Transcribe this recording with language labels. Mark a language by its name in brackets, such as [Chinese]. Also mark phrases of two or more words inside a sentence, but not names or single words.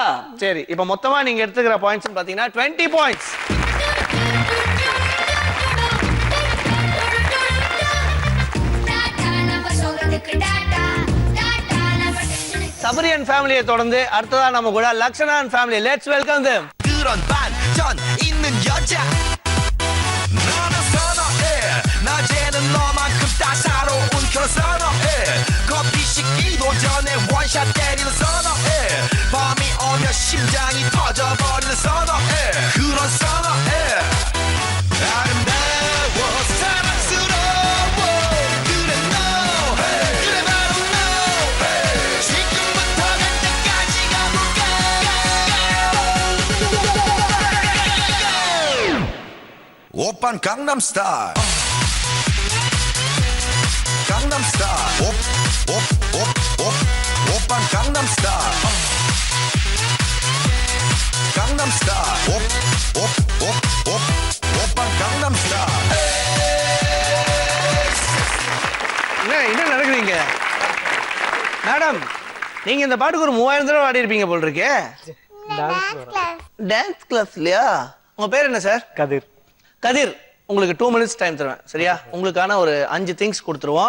[Tamil] சரி, இப்போ மொத்தமா நீங்க எடுத்துக்கிற பாயிண்ட்ஸ் பாத்தீங்கன்னா 20 பாயிண்ட்ஸ். சபரியன் ஃபேமிலியை தொடர்ந்து அடுத்ததா நம்ம கூட லக்ஷணான் ஃபேமிலி. [English] let's welcome them. [Korean] 그런 반전 있는 여자 너는 선어해 낮에는 너만큼 따사로운 그런 선어해 커피 식기도 전에 원샷 때리는 선어해 밤이 오면 심장이 터져버리는 선어해 그런 선어해 아름다워 사랑스러워 그래 너 그래 바로 너 지금부터 갈 때까지 가볼까 Open Gangnam Style. Gangnam Style. Open Gangnam Style. Gangnam Style. Open Gangnam Style. [Tamil] என்ன நடக்குறீங்க மேடம்? நீங்க இந்த பாட்டுக்கு ஒரு 3000 தடவை ஆடி இருப்பீங்க போல் இருக்கே. [English] dance class [Tamil] இல்லையா? உங்க பேர் என்ன சார்? கதிர். கதிர், உங்களுக்கு 2 [English] minutes time [Tamil] தருவேன், சரியா? உங்களுக்கான ஒரு 5 திங்ஸ் கொடுத்துருவோம்.